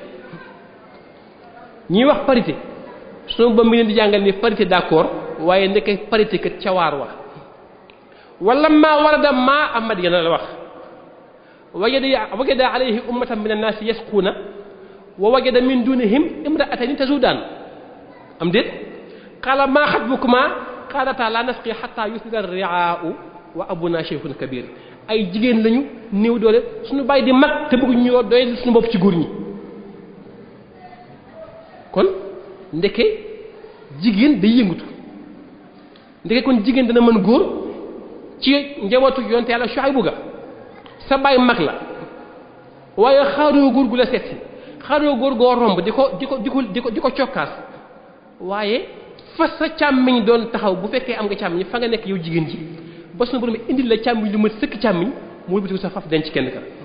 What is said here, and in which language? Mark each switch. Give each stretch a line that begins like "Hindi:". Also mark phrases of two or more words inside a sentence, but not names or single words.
Wolof: ñuy wax parité sunu ba mi leen di jàngal ni
French: parité d'accord
Wolof: waaye ndekki parité kat ca waar wa wala maa warada maa am Madyana la wax
Arabic: وجد عليه أمة من الناس يسقون ووجد من دونهم امرأتين تذودان
Wolof: am déet
Arabic: قال ما خطبكما قالتا لا نسقي حتى يصدر الرعاء وأبونا شيخ كبير
Wolof: ay jigéen lañu néew doole suñu bàyyi di mag te bëgg ñoo doy suñu bopp ci góor ñi kon ndeke jigéen day yëngutu ndeke kon jigéen dana mën góor ci njabootu yonte yàlla Shuaybu ga sa bàyyi mag la waaye xaaroo góor gu la seetsi xaaroo góor goo romb di ko cokkaas waaye fa sa càmmiñ doon taxaw bu fekkee am nga càmmiñ fa nga nekk yow jigéen ji ba suñu borom indil la càmmiñ lu ma sëkk càmmiñ mu wëlbatiku sa faf denc kenn ka